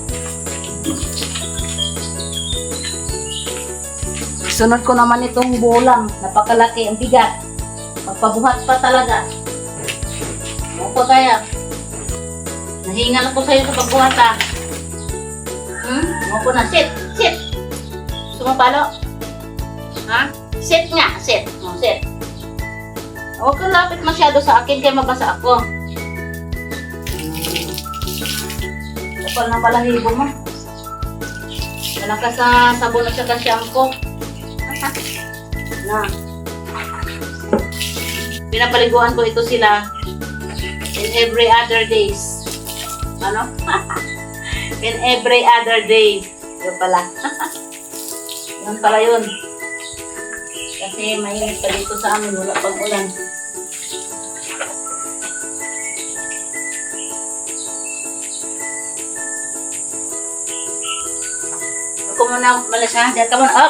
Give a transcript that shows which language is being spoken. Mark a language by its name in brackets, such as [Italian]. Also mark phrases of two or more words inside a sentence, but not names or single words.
[Filipino] Sunod ko naman itong bulang. Napakalaki ang bigat. Magpabuhat pa talaga. Ano pa kaya? Nahingal ako sa'yo sa pagbuhat ha. Ano po na? [English] Sit! Sit! [Filipino] Sumapalo? Ha? [English] Sit nga! Sit! No, sit! [Filipino] Huwag kang lapit masyado sa akin kaya mabasa ako. Kapal na balahibo mo. Wala ka sa sabon at saka shampoo. Na. Pinapaliguan ko ito sila [English] in every other days. Ano? In every other day. [Filipino] Yun pala. Yun pala yun. Kasi mainit pa dito sa amin. Wala pang ulan. Ako muna malas ha. Diyan ka muna. Up!